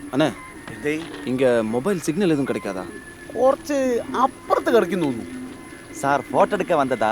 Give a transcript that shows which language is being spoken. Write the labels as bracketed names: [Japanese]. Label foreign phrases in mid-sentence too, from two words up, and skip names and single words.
[Tamil] அண்ணே இங்கே மொபைல் சிக்னல் எதுவும் கிடைக்காதா? [Malayalam] കുറച്ച് അപ്പുറത്ത് കിടക്കുന്നു തോന്നുന്നു. [Tamil] சார் ஃபோட்டோ எடுக்க வந்ததா?